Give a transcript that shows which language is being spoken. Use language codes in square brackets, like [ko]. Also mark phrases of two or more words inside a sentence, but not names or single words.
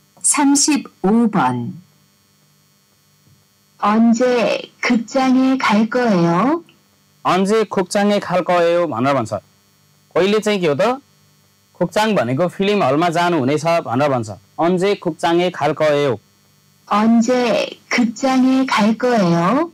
[ko] 35번. 언제 극장에 갈 거예요? 언제 극장에 갈 거예요 [ne] भनेर भन्छ कहिले चाहिँ के हो त 극장 भनेको फिल्म हलमा जानु हुनेछ भनेर भन्छ [ko] 언제 극장에 갈 거예요 언제 극장에 갈 거예요?